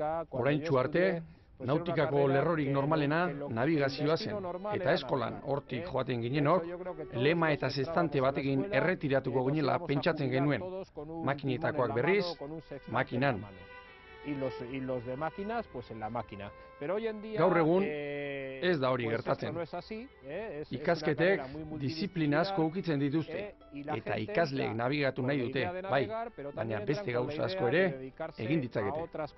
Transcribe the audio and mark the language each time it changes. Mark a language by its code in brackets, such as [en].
[eu] Oraintsu arte, nautikako lerrorik normalena navigazioa zen, eta eskolan hortik joaten ginenok, lema eta zestante batekin erretiratuko ginela pentsatzen genuen, makinetakoak berriz, makinan. [es] Y los de máquinas, pues en la máquina. Pero hoy en día, [eu] gaur egun, ez da hori gertatzen. Ikasketek disiplina asko ukitzen dituzte, eta ikasleek nabigatu nahi dute, bai, baina beste gauza asko ere egin ditzakete.